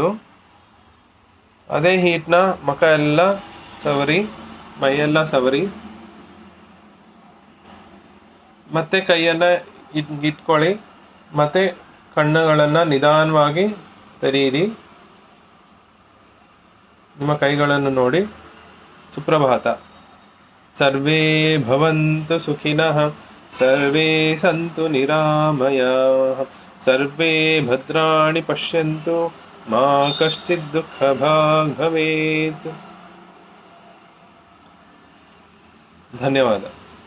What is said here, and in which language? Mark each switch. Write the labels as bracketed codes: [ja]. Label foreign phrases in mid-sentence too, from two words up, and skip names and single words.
[kn] ಅದೇ ಹೀಟ್ನ ಮುಖ ಎಲ್ಲ ಸವರಿ, ಮೈಯೆಲ್ಲ ಸವರಿ. ಮತ್ತೆ ಕೈಯನ್ನು ಇಟ್ಕೊಳ್ಳಿ. ಮತ್ತು ಕಣ್ಣುಗಳನ್ನು ನಿಧಾನವಾಗಿ ತೆರೆಯಿರಿ. ನಿಮ್ಮ ಕೈಗಳನ್ನು ನೋಡಿ. ಸುಪ್ರಭಾತ. [sa] ಸರ್ವೇ ಭವಂತು ಸುಖಿನಃ, ಸರ್ವೇ ಸಂತು ನಿರಾಮಯಾಃ, ಸರ್ವೇ ಭದ್ರಾಣಿ ಪಶ್ಯಂತು, ಮಾ ಕಶ್ಚಿತ್ ದುಃಖಭಾಗ್ ಭವೇತ್. [kn] ಧನ್ಯವಾದ.